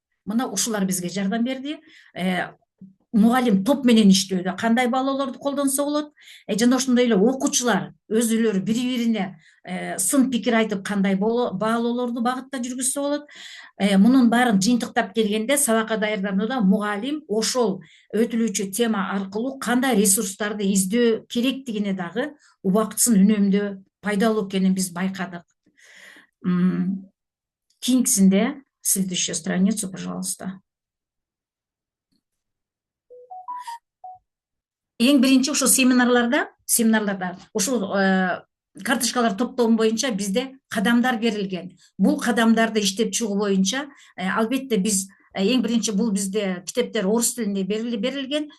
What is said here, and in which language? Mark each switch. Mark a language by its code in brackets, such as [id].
[ky] Мына ушулар бизге жардам берди. Мугалим топ менен иштөөдө кандай баалоолорду колдонсо болот, жана ошондой эле окуучулар өзүлөрү бири-бирине сын пикир айтып кандай баалоолорду багытта жүргүзсө болот. Мунун баарын жыйынтыктап келгенде сабакка даярданууда мугалим ошол өтүлүүчү тема аркылуу кандай ресурстарды издөө керектигине дагы убактысын үнөмдөө пайдалуу экенин биз байкадык. Кийинкисинде [ru] следующую страницу, пожалуйста. [ky] Эң биринчи ошо семинарларда ушул карточкалар топтому боюнча бизде кадамдар берилген. Бул кадамдарды иштеп чыгуу боюнча албетте биз эң биринчи бул бизде китептер орус тилинде берилген.